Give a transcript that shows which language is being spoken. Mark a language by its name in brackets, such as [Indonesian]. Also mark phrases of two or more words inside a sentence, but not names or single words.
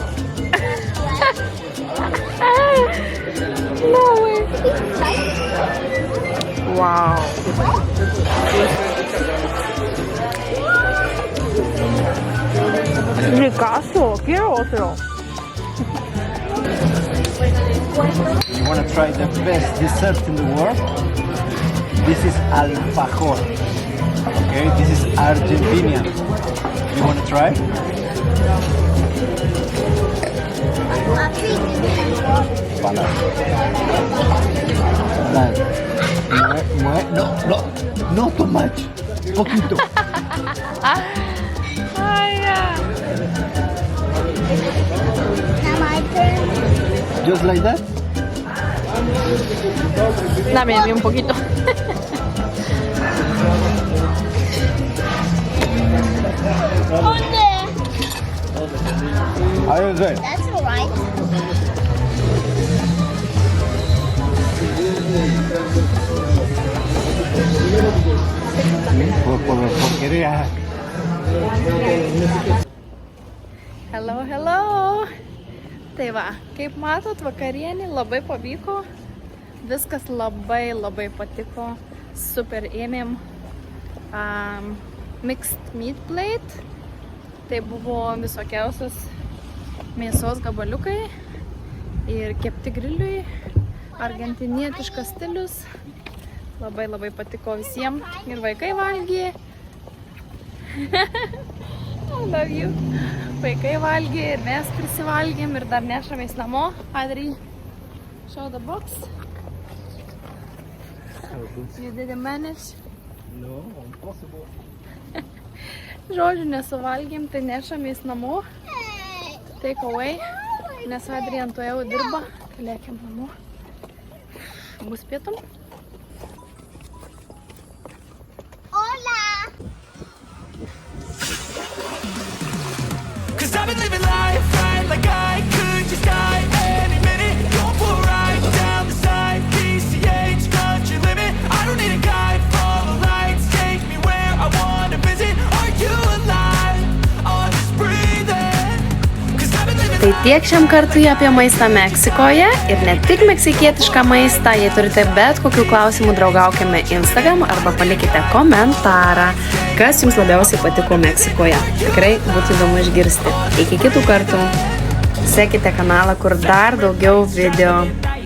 [Spanish] No, güey. Wow. Ricazo, quiero otro. [English] You want to try the best dessert in the world? This is alfajor. Okay, this is Argentinian. You want to try? Para. No too much. [Spanish] Poquito. Ay, ya. [English] Now my turn. Just like that? Dame a mí un poquito. Oh, there. How is it? That's alright. [Spanish] Porquería. [English] Hello. [Lithuanian] Tai va, kaip matot, vakarienė labai pavyko. Viskas labai patiko. Super ėmėm [English] mixed meat plate. [Lithuanian] Tai buvo visokiausios mėsos gabaliukai ir kepti griliui. Argentinietiškas stilius. Labai patiko visiems. Ir vaikai valgė. [English] I love you. [Lithuanian] Vaikai valgė ir mes prisivalgėm ir dar nešamės namo. [English] Adri, show the box. You didn't manage. No, impossible. [Lithuanian] Žodžiu, nesuvalgėm, tai nešamės namo. [English] Take away. [Lithuanian] Nes Adrian to jau dirba. Tai lėkiam namo. Bus pietum. [Spanish] Hola. [English] Cause I've been living life right like I could just die any minute. Going for a ride down the side, PCH, country limit. I don't need a guide, follow lights, take me where I wanna visit. Are you alive? Or just breathing? Cause I've been living [Lithuanian] Tai tiek šiam kartui apie maistą Meksikoje ir ne tik meksikietišką maistą. Jei turite bet kokių klausimų, draugaukime Instagram arba palikite komentarą, kas jums labiausiai patiko Meksikoje. Tikrai būtų įdomu išgirsti. Iki kitų kartų. Sekite kanalą, kur dar daugiau video.